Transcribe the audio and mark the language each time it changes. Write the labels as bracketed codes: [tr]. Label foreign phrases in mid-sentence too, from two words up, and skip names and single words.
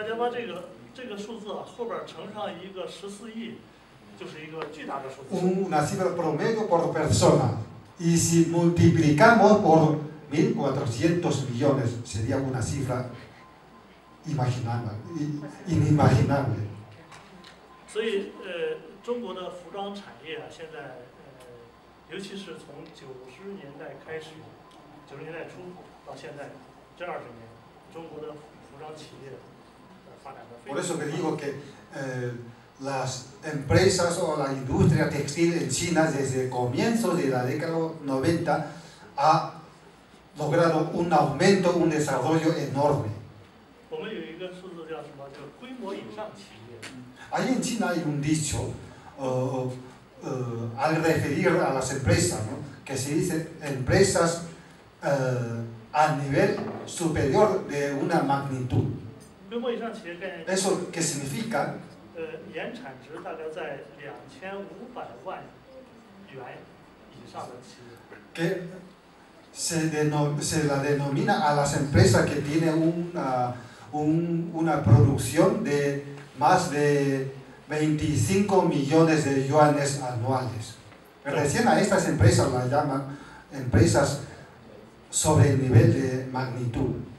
[es] Una cifra promedio por persona. Y si multiplicamos por 1.400 millones, sería una cifra inimaginable. [zh] 所以中国的服装产业啊，现在尤其是从90年代开始，90年代初到现在这20年，中国的服装企业发展的非常。 [es] Por eso que digo que las empresas o la industria textil en China desde comienzos de la década 90 ha logrado un aumento, un desarrollo enorme. [zh] 我们有一个数字叫什么？叫规模以上企业。 [es] Ahí en China hay un dicho al referir a las empresas, ¿no? Que se dice empresas a nivel superior de una magnitud. ¿Eso qué significa? [zh] 年产值大概在2500万元以上的企业。 [es] Que se la denomina a las empresas que tienen una producción de más de 25 millones de yuanes anuales. Recién a estas empresas las llaman empresas sobre el nivel de magnitud.